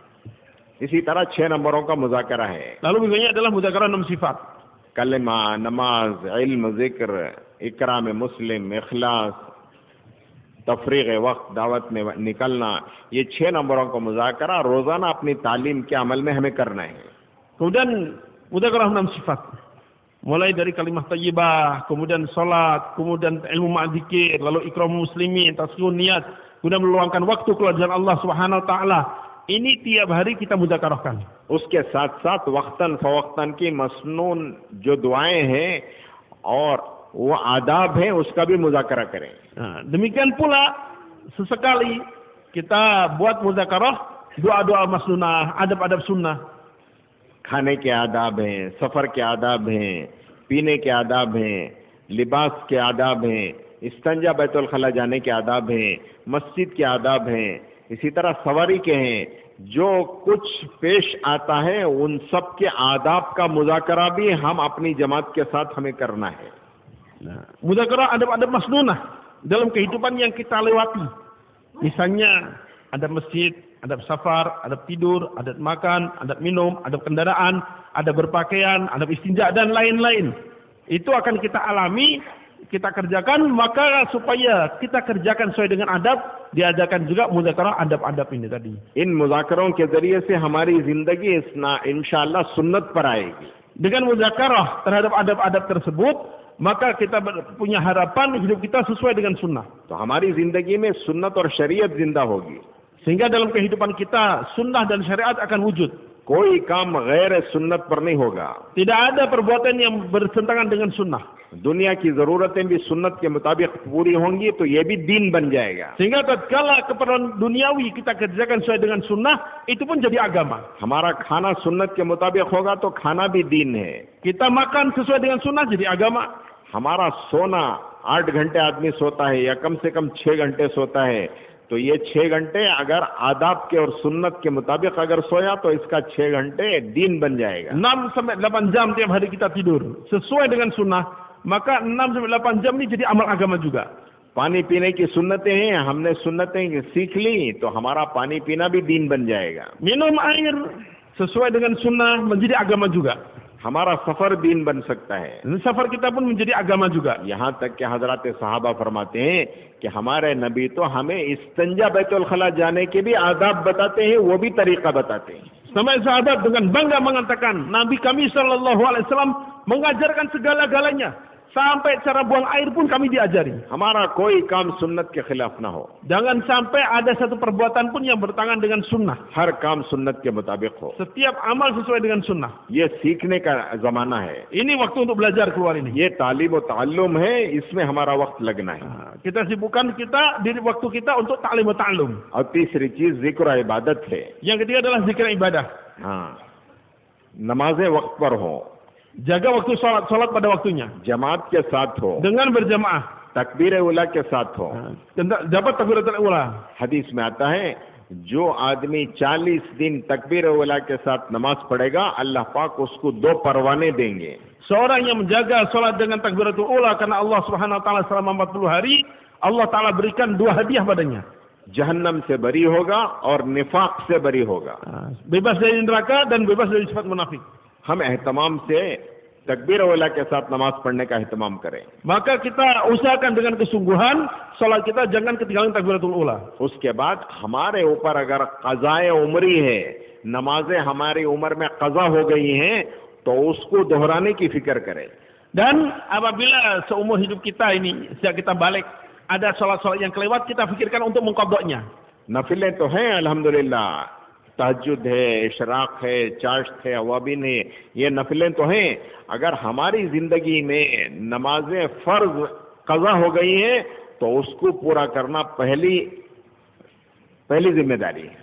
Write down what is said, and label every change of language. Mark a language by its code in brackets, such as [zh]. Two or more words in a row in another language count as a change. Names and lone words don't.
[hi] इसी तरह 6 नंबरों का मुज़ाकरा है। [id] Lalu berikutnya adalah muzakarah 6 sifat. [hi] कलमा, नमाज, इल्म, जिक्र, इकराम मुस्लिम, इखलास, तफरीग वक्त, दावत में निकलना, ये 6 नंबरों का मुज़ाकरा रोजाना अपनी तालीम के अमल में हमें करना है। [id] Kemudian muzakarah 6 sifat. Mulai dari kalimah thayyibah, kemudian salat, kemudian ilmu ma'dzikir, lalu ikram muslimin, tasqiyun niat, kemudian meluangkan waktu keluar jalan [ar] الله سبحانه وتعالى. [id] Ini tiap hari kita muzakarahkan. [hi] उसके साथ साथ वक्तन फवक्तन की मसनून जो दुआएं हैं और वो आदाब हैं, उसका भी मुज़ाकरा करें। [id] Demikian pula sesekali kita buat muzakarah doa-doa masnunah, adab-adab sunnah. [hi] खाने के आदाब हैं, सफ़र के आदाब हैं, पीने के आदाब हैं, लिबास के आदाब हैं, इस्तंजा बैतुल खला जाने के आदाब हैं, मस्जिद के आदाब हैं, इसी तरह सवारी के हैं। जो कुछ पेश आता है उन सब के आदाब का मुज़ाकरा भी हम अपनी जमात के साथ हमें करना है। [id] Muzakarah adab-adab masnunah dalam kehidupan yang kita lewati. Misalnya adab masjid, adab safar, adab tidur, adab makan, adab minum, adab kendaraan, adab berpakaian, adab istinja dan lain-lain. Itu akan kita alami, kita kerjakan, maka supaya kita kerjakan sesuai dengan adab, diadakan juga muzakarah adab-adab ini tadi. [hi] इन मुज़ाकरों के जरिए से हमारी जिंदगी [ar] إن شاء الله [hi] सुन्नत पर आएगी। [id] Dengan muzakarah terhadap adab-adab tersebut, maka kita punya harapan hidup kita sesuai dengan sunnah. [hi] तो हमारी जिंदगी में सुन्नत और शरीयत जिंदा होगी। [id] Sehingga dalam kehidupan kita sunnah dan syariat akan wujud. [hi] कोई काम गैर सुन्नत पर नहीं होगा। [id] Tidak ada perbuatan yang bertentangan dengan sunnah. [hi] दुनिया की जरूरतें भी सुन्नत के मुताबिक पूरी होंगी तो ये भी दीन बन जाएगा। [id] Sehingga tatkala keperluan duniawi kita kerjakan sesuai dengan sunnah, itu pun jadi agama. [hi] हमारा खाना सुन्नत के मुताबिक होगा तो खाना भी दीन है। [id] Kita makan sesuai dengan sunnah jadi agama. [hi] हमारा सोना 8 घंटे आदमी सोता है या कम से कम 6 घंटे सोता है, तो ये 6 घंटे अगर आदाब के और सुन्नत के मुताबिक अगर सोया तो इसका 6 घंटे दीन बन जाएगा। [id] 6 sampai 8 jam tiap hari kita tidur sesuai dengan sunnah, maka 6 sampai 8 jam ini jadi amal agama juga. [hi] पानी पीने की सुन्नतें हैं, हमने सुन्नतें सीख ली तो हमारा पानी पीना भी दीन बन जाएगा। [id] Minum air sesuai dengan sunnah menjadi agama juga. [hi] हमारा सफर दीन बन सकता है। [id] Dan safar kita pun menjadi agama juga. [hi] यहाँ तक कि हजरत सहाबा फरमाते हैं कि हमारे नबी तो हमें इस्तंजा बैतुल खला जाने के भी आदाब बताते हैं, वो भी तरीका बताते हैं। [id] Sampai sahabat dengan bangga mengatakan, Nabi kami [ar] صلى الله عليه وسلم [id] mengajarkan segala-galanya. Sampai cara buang air pun kami diajari. [hi] हमारा कोई काम सुन्नत के खिलाफ ना हो। [id] Jangan sampai ada satu perbuatan pun yang bertentangan dengan sunnah. [hi] हर काम सुन्नत के मुताबिक हो। [id] Setiap amal sesuai dengan sunnah. [hi] ये सीखने का जमाना है। [id] Ini waktu untuk belajar keluar ini. [hi] ये तालीम और ताल्लुम है, इसमें हमारा वक्त लगना है। [id] Kita sibukkan diri waktu kita untuk [ar] تعليم وتعلم. [hi] और तीसरी चीज जिक्र इबादत है। [id] Yang ketiga adalah zikir ibadah. [hi] हाँ, नमाजें वक्त पर हो, [id] Jaga waktu salat pada waktunya. [hi] जमात के साथ हो, [id] Dengan berjamaah. [hi] तकबीर उला के साथ हो। [id] Dapat takbiratul ula. [hi] हदीस में आता है जो आदमी 40 दिन तकबीर उला के साथ नमाज पढ़ेगा, अल्लाह पाक उसको 2 परवाने देंगे। [id] Seorang yang menjaga salat dengan takbiratul ula karena [ar] الله سبحانه وتعالى [id] selama 40 hari, Allah taala berikan 2 hadiah padanya. [hi] जहन्नम से बरी होगा और निफाक से बरी होगा। [id] Bebas dari neraka dan bebas dari sifat munafik. [hi] हम एहतमाम से तकबीर उला के साथ नमाज पढ़ने का एहतमाम करें। [id] Maka kita usahakan dengan kesungguhan salat kita jangan ketinggalan takbiratul ula. [hi] उसके बाद हमारे ऊपर अगर क़ज़ाए उम्री है, नमाजें हमारी उम्र में क़ज़ा हो गई हैं, तो उसको दोहराने की फिक्र करें। [id] Dan apabila seumur hidup kita ini sejak kita balik ada salat-salat yang kelewat, kita fikirkan untuk mengqadanya. [hi] नफिलें तो हैं [ar] الحمد لله, [hi] तहज्जुद है, इशराक है, चाश्त है, अवाबिन है, ये नफिलें तो हैं। अगर हमारी जिंदगी में नमाजें फर्ज क़ज़ा हो गई हैं तो उसको पूरा करना पहली जिम्मेदारी है।